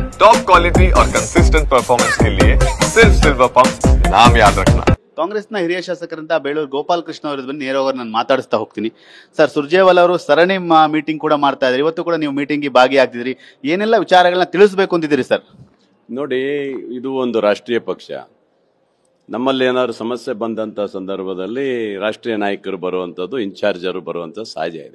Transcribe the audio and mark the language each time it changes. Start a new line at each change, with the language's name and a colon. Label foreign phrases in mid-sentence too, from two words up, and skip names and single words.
English: top quality
Hindi: और
English: consistent performance
Hindi: के लिए सिर्फ सिल्वर पंप नाम याद रखना।
Kannada: ಕಾಂಗ್ರೆಸ್ನ ಹಿರಿಯ ಶಾಸಕರಂತ ಬೇಳೂರು ಗೋಪಾಲ್ ಕೃಷ್ಣ ಅವರು ಬಂದು ನೇರವಾಗಿ ನಾನು ಮಾತಾಡಿಸ್ತಾ ಹೋಗ್ತೀನಿ. ಸರ್, ಸುರ್ಜೇವಾಲಾ ಅವರು ಸರಣಿ ಮೀಟಿಂಗ್ ಕೂಡ ಮಾಡ್ತಾ ಇದ್ರಿ. ಇವತ್ತು ಕೂಡ ನೀವು ಮೀಟಿಂಗ್ಗೆ ಭಾಗಿಯಾಗ್ತಿದ್ರಿ. ಏನೆಲ್ಲ ವಿಚಾರಗಳನ್ನ ತಿಳಿಸಬೇಕು ಅಂತಿದ್ದೀರಿ ಸರ್? ನೋಡಿ, ಇದು ಒಂದು ರಾಷ್ಟ್ರೀಯ ಪಕ್ಷ. ನಮ್ಮಲ್ಲಿ ಏನಾದ್ರು ಸಮಸ್ಯೆ ಬಂದಂಥ ಸಂದರ್ಭದಲ್ಲಿ ರಾಷ್ಟ್ರೀಯ ನಾಯಕರು ಬರುವಂಥದ್ದು, ಇನ್ಚಾರ್ಜರು ಬರುವಂಥದ್ದು ಸಹಜ ಇದೆ.